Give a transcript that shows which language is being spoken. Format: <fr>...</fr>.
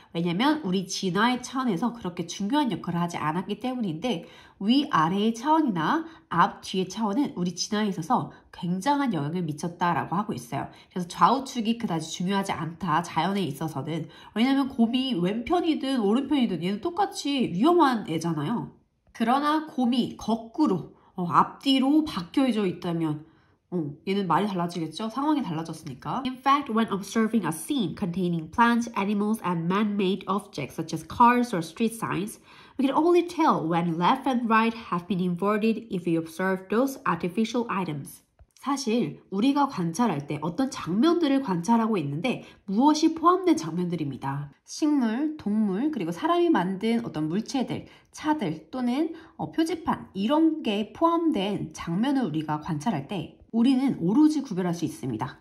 <ko>왜냐면 우리 진화의 차원에서 그렇게 중요한 역할을 하지 않았기 때문인데 위아래의 차원이나 앞, 뒤의 차원은 우리 진화에 있어서 굉장한 영향을 미쳤다라고 하고 있어요. 그래서 좌우축이 그다지 중요하지 않다, 자연에 있어서는. 왜냐면 곰이 왼편이든 오른편이든 얘는 똑같이 위험한 애잖아요. 그러나 곰이 거꾸로 앞뒤로 바뀌어져 있다면 얘는 말이 달라지겠죠? 상황이 달라졌으니까.</ko> <en>In fact, when observing a scene containing plants, animals, and man-made objects such as cars or street signs, we can only tell when left and right have been inverted if we observe those artificial items.</en> <ko>사실 우리가 관찰할 때 어떤 장면들을 관찰하고 있는데 무엇이 포함된 장면들입니다. 식물, 동물, 그리고 사람이 만든 어떤 물체들, 차들 또는 표지판 이런 게 포함된 장면을 우리가 관찰할 때 우리는 오로지 구별할 수 있습니다.</ko>